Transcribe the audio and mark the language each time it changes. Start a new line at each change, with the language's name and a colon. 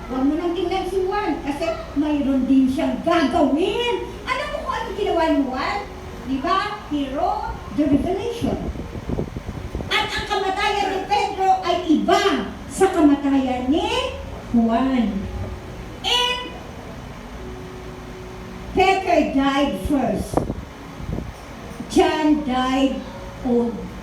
Filipino: Huwag mo nang tingnan si Juan kasi mayroon din siyang gagawin. Alam mo kung anong ginawa ni Juan? Diba?
English: He wrote the revelation.
Filipino: At ang kamatayan ni Pedro ay iba sa kamatayan ni Juan.
English: And Peter died first. John died old.